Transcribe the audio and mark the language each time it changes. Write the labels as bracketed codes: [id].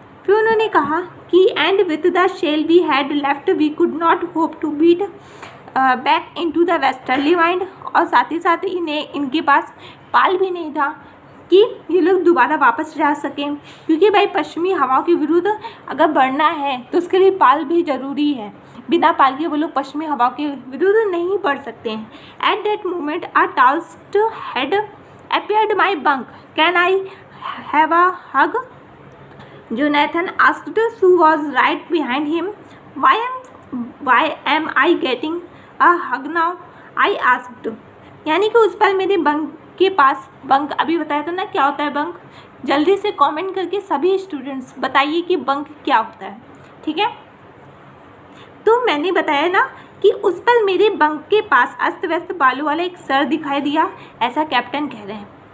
[hi] फिर उन्होंने कहा कि [en] and with the sail we had left we could not hope to beat back into the westerly wind, [hi] और साथ ही साथ इनके पास पाल भी नहीं था कि ये लोग दोबारा वापस जा सकें, क्योंकि भाई पश्चिमी हवाओं के विरुद्ध अगर बढ़ना है तो उसके लिए पाल भी ज़रूरी है। बिना पाल के वो लोग पश्चिमी हवाओं के विरुद्ध नहीं बढ़ सकते हैं। [en] At that moment a tousled head appeared my bunk. Can I have a hug? Jonathan asked. Sue was right behind him. Why am I getting a hug now? I asked. [hi] यानी कि उस पल मेरे बंक के पास, बंक अभी बताया था ना क्या होता है बंक, जल्दी से कमेंट करके सभी स्टूडेंट्स बताइए कि बंक क्या होता है, ठीक है। तो मैंने बताया ना कि उस पल मेरे बंक के पास अस्त व्यस्त बालों वाला एक सर दिखाई दिया, ऐसा कैप्टन कह रहे हैं।